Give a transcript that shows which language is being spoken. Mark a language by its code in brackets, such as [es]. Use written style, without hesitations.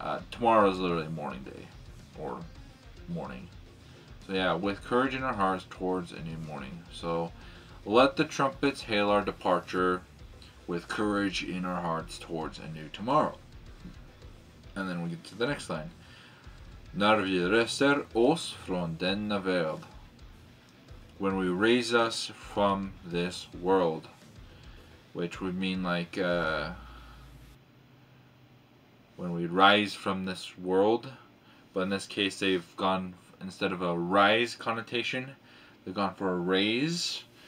[en] Tomorrow is literally morning day, or morning. So yeah, with courage in our hearts, towards a new morning. So, let the trumpets hail our departure, with courage in our hearts towards a new tomorrow. And then we get to the next line. [sv] När vi reser oss från denna värld. [en] When we raise us from this world. Which would mean like, when we rise from this world. But in this case they've gone, instead of a rise connotation, they've gone for a raise.